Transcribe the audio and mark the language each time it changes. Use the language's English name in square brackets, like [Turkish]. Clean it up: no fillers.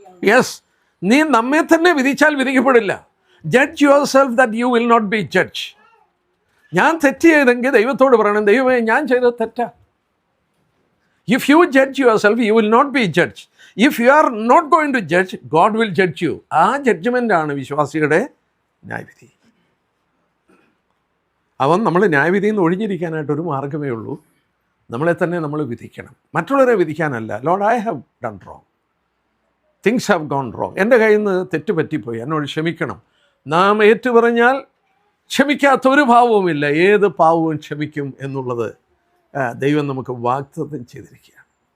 [English] yes, [Malayalam] നീ നമ്മെ തന്നെ വിധിച്ചാൽ വിധിക്കപ്പെടില്ല. [English] Judge yourself that you will not be judge. [Malayalam] ഞാൻ തെറ്റ് ചെയ്തെങ്കിൽ ദൈവത്തോട് പറയണം, ദൈവമേ ഞാൻ ചെയ്തത് തെറ്റാ. [English] If you judge yourself, you will not be judged. If you are not going to judge, God will judge you. [Malayalam] ആ ജഡ്ജ്മെൻ്റാണ് വിശ്വാസിയുടെ ന്യായവിധി. അവൻ നമ്മൾ ന്യായവിധിയിൽ നിന്ന് ഒഴിഞ്ഞിരിക്കാനായിട്ടൊരു മാർഗ്ഗമേ ഉള്ളൂ, നമ്മളെ തന്നെ നമ്മൾ വിധിക്കണം, മറ്റുള്ളവരെ വിധിക്കാനല്ല. [English] Lord, I have done wrong, things have gone wrong, [Malayalam] എൻ്റെ കയ്യിൽ നിന്ന് തെറ്റ് പറ്റിപ്പോയി, എന്നോട് ക്ഷമിക്കണം. നാം ഏറ്റുപറഞ്ഞാൽ ക്ഷമിക്കാത്ത ഒരു പാവവുമില്ല, ഏത് പാവവും ക്ഷമിക്കും എന്നുള്ളത് ദൈവം നമുക്ക് വാഗ്ദത്തം ചെയ്തിരിക്കുകയാണ്.